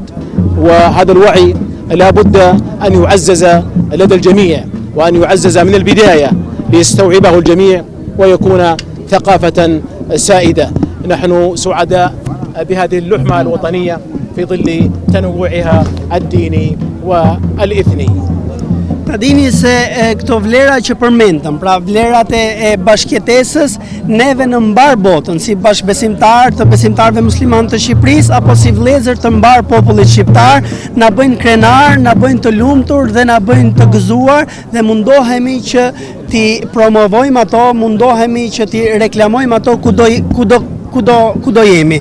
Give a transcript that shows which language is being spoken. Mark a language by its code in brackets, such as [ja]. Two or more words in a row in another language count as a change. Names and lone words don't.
[ar] وهذا الوعي لا بد أن يعزز لدى الجميع وأن يعزز من البداية ليستوعبه الجميع ويكون ثقافة سائدة. نحن سعداء بهذه اللحمة الوطنية في ظل تنوعها الديني والإثني. [sq] Pra dini se këto vlera që përmendëm, pra vlerat e bashkëjetesës, neve në mbar botën, si bashkëbesimtar të besimtarëve musliman të Shqipërisë, apo si vëllezër të mbar popullit shqiptar, na bëjnë krenar, na bëjnë të lumtur dhe na bëjnë të gëzuar, dhe mundohemi që ti promovojmë ato, mundohemi që ti reklamojmë ato kudo jemi.